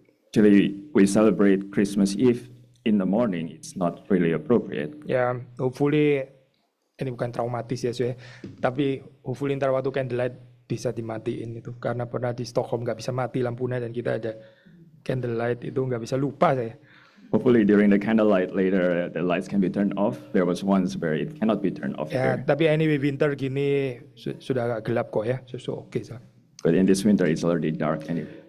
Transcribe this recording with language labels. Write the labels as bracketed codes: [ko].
[en] Actually, we celebrate Christmas Eve in the morning. It's not really appropriate. [id] Ya, hopefully ini bukan traumatis ya, tapi hopefully ntar waktu candlelight bisa dimatiin itu, karena pernah di Stockholm nggak bisa mati lampunya dan kita ada candlelight itu nggak bisa lupa saya. [en] Hopefully during the candlelight later, the lights can be turned off. There was once where it cannot be turned off. Ya, there. [id] tapi anyway winter gini sudah agak gelap kok ya, so oke sah. [en] But in this winter, it's already dark anyway.